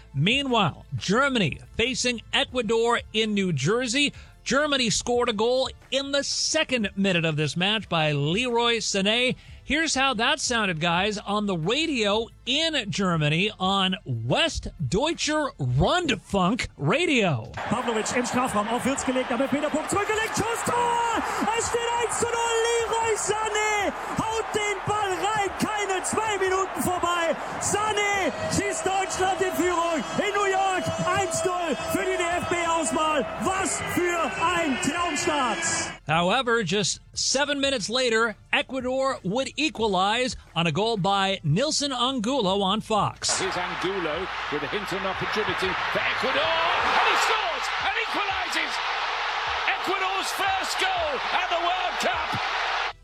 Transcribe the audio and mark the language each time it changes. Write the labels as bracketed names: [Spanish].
[English] Meanwhile, Germany facing Ecuador in New Jersey. Germany scored a goal in the 2nd minute of this match by Leroy Sané. Here's how that sounded, guys, on the radio in Germany on Westdeutscher Rundfunk Radio. [German] Pavlovic im Strafraum auf Wirtz gelegt, aber Peter Puck zurückgelegt, Schuss, Tor! Es steht 1-0, Leroy Sané haut den Ball rein, keine 2 Minuten vorbei. Sané schießt Deutschland in Führung in New York, 1-0 für die DFB-Auswahl. Was für ein Traumstart! [English] However, just 7 minutes later, Ecuador would equalize on a goal by Nilson Angulo on Fox. Here's Angulo with a hint of an opportunity for Ecuador. And he scores and equalizes. Ecuador's first goal at the World Cup.